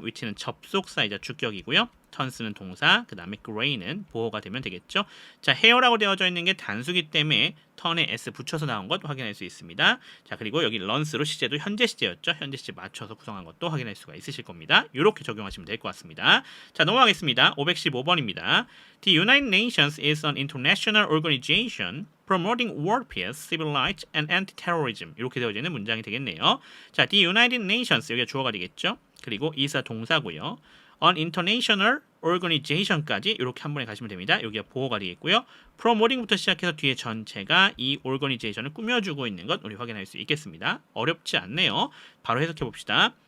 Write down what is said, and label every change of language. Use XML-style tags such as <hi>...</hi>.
<ko>위치는 접속사이자 주격이고요. 턴스는 동사, 그 다음에 gray는 보호가 되면 되겠죠. 자, 헤어라고 되어져 있는 게 단수기 때문에 턴에 s 붙여서 나온 것 확인할 수 있습니다. 자, 그리고 여기 runs로 시제도 현재 시제였죠. 현재 시제 맞춰서 구성한 것도 확인할 수가 있으실 겁니다. 이렇게 적용하시면 될 것 같습니다. 자, 넘어가겠습니다. 515번입니다.</ko> <en>The United Nations is an international organization promoting world peace, civil rights, and anti-terrorism.</en> <ko>이렇게 되어져 있는 문장이 되겠네요. 자, The United Nations 여기가 주어가 되겠죠. 그리고 is가 동사고요. an international organization까지 이렇게 한 번에 가시면 됩니다. 여기가 보호가 되겠고요. promoting부터 시작해서 뒤에 전체가 이 organization을 꾸며주고 있는 것 우리 확인할 수 있겠습니다. 어렵지 않네요. 바로 해석해 봅시다.</ko>